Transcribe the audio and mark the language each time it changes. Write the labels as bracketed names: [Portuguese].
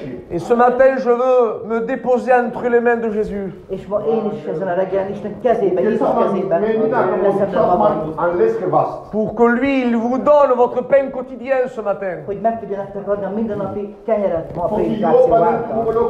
[French] Et ce matin, je veux me déposer entre les mains de Jésus. [Hungarian] És ma én is ezen a reggelen Isten kezébe, Jézus kezébe leszem magam. [French] Pour que lui, il vous donne votre pain quotidien ce matin. [Hungarian] Hogy meg tudja nektek adni a mindennapi kenyeret ma a prédikáció által.